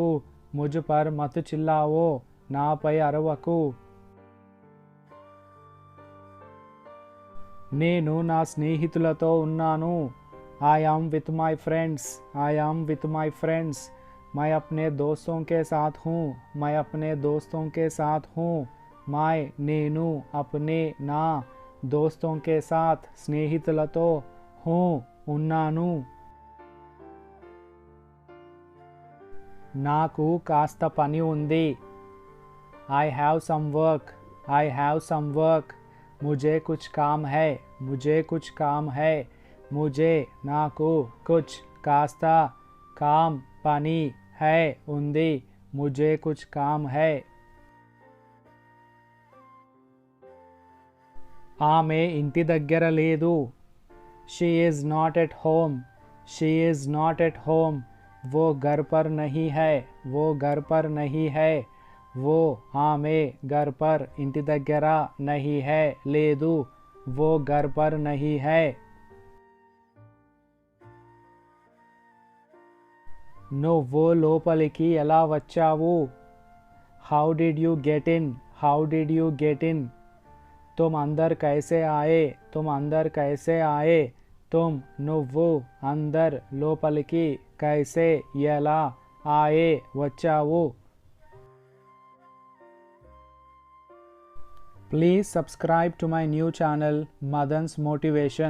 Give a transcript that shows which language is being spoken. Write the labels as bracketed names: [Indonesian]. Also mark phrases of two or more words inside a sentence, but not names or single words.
[Hindi] मुझ पर मत चिल्लाओ. [Telugu] నాపై అరవకు. నేను నా స్నేహితులతో ఉన్నాను. [English] I am with my friends. I am with my friends. [Hindi] मैं अपने दोस्तों के साथ हूँ. मैं अपने दोस्तों के साथ हूँ. मैं నేను अपने నా दोस्तों के साथ స్నేహితులతో हूँ ఉన్నాను. [Telugu] నాకు కాస్త పని ఉంది. [English] I have some work. I have some work. [Hindi] मुझे कुछ काम है. मुझे कुछ काम है. मुझे నాకు कुछ కాస్త काम పని है ఉంది. मुझे कुछ काम है. [Telugu] ఆమె ఇంటి దగ్గర లేదు. [English] She is not at home. She is not at home. [Hindi] वो घर पर नहीं है. वो घर पर नहीं है. वो ఆమె घर पर [Telugu] ఇంటి దగ్గర [Hindi] नहीं है లేదు. वो घर पर नहीं है. [Telugu] నువ్వు లోపలికి ఎలా వచ్చావు? [English] How did you get in? How did you get in? [Hindi] तुम अंदर कैसे आए? तुम अंदर कैसे आए? तुम నువ్వు अंदर లోపలికి कैसे ఎలా आए వచ్చావు. [English] Please subscribe to my new channel Madan's Motivation.